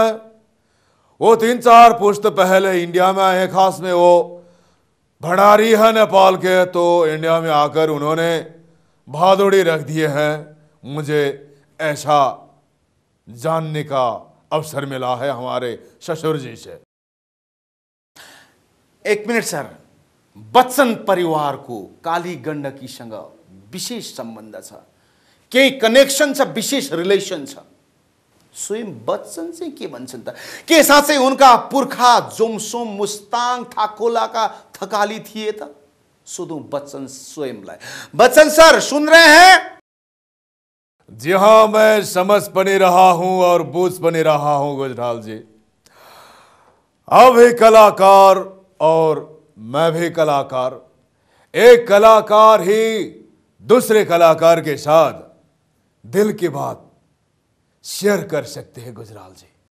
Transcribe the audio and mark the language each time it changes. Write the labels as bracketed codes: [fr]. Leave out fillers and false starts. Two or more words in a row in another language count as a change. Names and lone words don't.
[hi] वो 3-4 पुश्त पहले इंडिया में आए, खास में वो भंडारी है नेपाल के, तो इंडिया में आकर उन्होंने बहादुरी रख दिए हैं। मुझे ऐसा जानने का अवसर मिला है हमारे ससुर जी से। [ne] एक मिनट सर, बच्चन परिवार को काली गण्डकीसँग विशेष सम्बन्ध छ, केही कनेक्सन छ, विशेष रिलेसन छ। स्वयं बच्चन चाहिँ के भन्छन् त? के साँच्चै उनका पुर्खा जोमसोम मुस्ताङ ठाकोलाका थकाली थिए त? सोधौं बच्चन स्वयंलाई। बच्चन सर, [hi] सुन रहे हैं? जी हाँ, मैं समझ पनि रहा हूं और बूझ पनि रहा हूं गुजराल जी। आप भी कलाकार और मैं भी कलाकार, एक कलाकार ही दूसरे कलाकार के साथ दिल की बात शेयर कर सकते हैं गुजराल जी।